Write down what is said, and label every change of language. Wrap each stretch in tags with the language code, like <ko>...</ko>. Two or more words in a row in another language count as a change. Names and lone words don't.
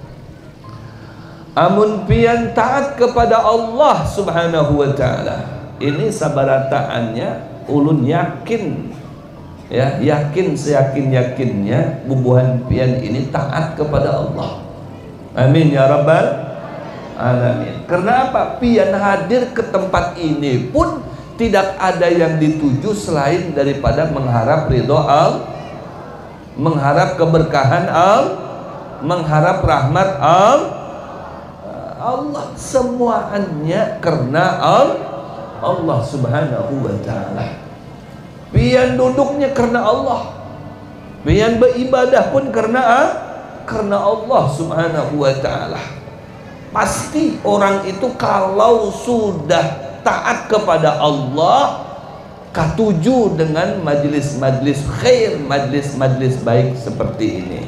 <bjn>Amun pian taat kepada Allah</bjn> <ar>subhanahu wa ta'ala,</ar> <bjn>ini sabarataannya ulun yakin, ya, yakin seyakin-yakinnya bubuhan pian ini taat kepada Allah.</bjn> <ar>Amin ya rabbal alamin.</ar> <bjn>Karena apa? Pian hadir ke tempat ini pun tidak ada yang dituju selain daripada mengharap</bjn> <ar>ridho Allah,</ar> <bjn>mengharap keberkahan Allah, mengharap rahmat Allah. Semuanya karena Allah</bjn> <ar>subhanahu wa ta'ala.</ar> <bjn>Pian duduknya karena Allah, pian beribadah pun karena Allah</bjn> <ar>subhanahu wa ta'ala.</ar> <bjn>Pasti orang itu kalau sudah taat kepada Allah, katuju dengan majlis-majlis khair, majlis-majlis baik seperti ini.</bjn>